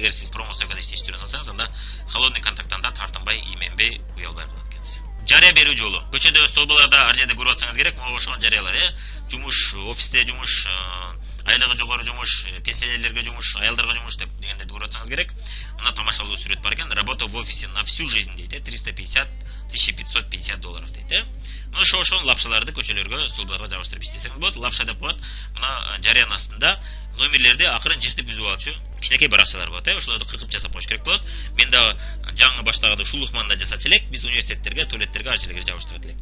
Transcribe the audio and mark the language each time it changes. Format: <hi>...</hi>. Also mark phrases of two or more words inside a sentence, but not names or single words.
<ky>Эгер сиз промостойкада иштешти үйрөнүп алсаңыз, анда холодный контакттан да тартынбай, именбей, уялбай калат экенсиз. Жарыя берүү жолу. Көчөдө, столбаларда ар жерде көрүп атсаңыз керек, могу ошого жарыялар, жумуш, офисте жумуш, айлыгы жогору жумуш, пенсионерлерге жумуш, аялдарга жумуш деп дегендерди көрүп атсаңыз керек. Мына тамашалуу сүрөт бар экен.</ky> <ru>Работа в офисе на всю жизнь дейт, 350 1550 долларов дейт.</ru> <ky>Мына ошол лапшаларды көчөлөргө, столбаларга жабыштырып иштесеңиз болот. Лапша деп коет. Мына жарыянын астында номерлерди акырын жыртып үзүп алчу кичинекей баракчалар болот, ошолорду кыркып жасап коюш керек болот. Мен да жаңы баштаганда ушул ыкманы жасачу элек. Биз университеттерге, туалеттерге ар жерлерге жабыштырат элек.</ky>